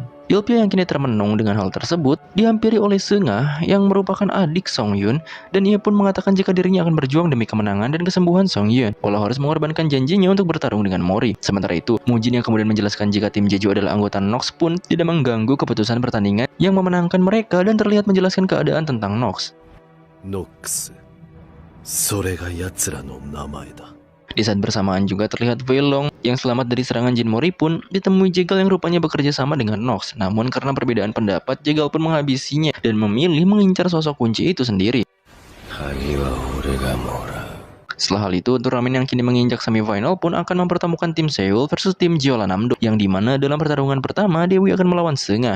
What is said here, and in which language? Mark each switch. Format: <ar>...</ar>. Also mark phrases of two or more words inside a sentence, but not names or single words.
<id>Ilpyo yang kini termenung dengan hal tersebut dihampiri oleh Seungah yang merupakan adik Song Yun dan ia pun mengatakan jika dirinya akan berjuang demi kemenangan dan kesembuhan Song Yun walau harus mengorbankan janjinya untuk bertarung dengan Mori. Sementara itu, Mujin yang kemudian menjelaskan jika tim Jeju adalah anggota Nox pun tidak mengganggu keputusan pertandingan yang memenangkan mereka dan terlihat menjelaskan keadaan tentang Nox. Nox,</id> <ja>それが奴らの名前だ.</ja> <id>Di saat bersamaan juga terlihat Velong yang selamat dari serangan Jin Mori pun ditemui Jegal yang rupanya bekerja sama dengan Nox. Namun karena perbedaan pendapat, Jegal pun menghabisinya dan memilih mengincar sosok kunci itu sendiri. Setelah hal itu, turnamen yang kini menginjak semifinal pun akan mempertemukan tim Seoul versus tim Jeolla-Namdo, yang dimana dalam pertarungan pertama Dewi akan melawan Seungah.</id>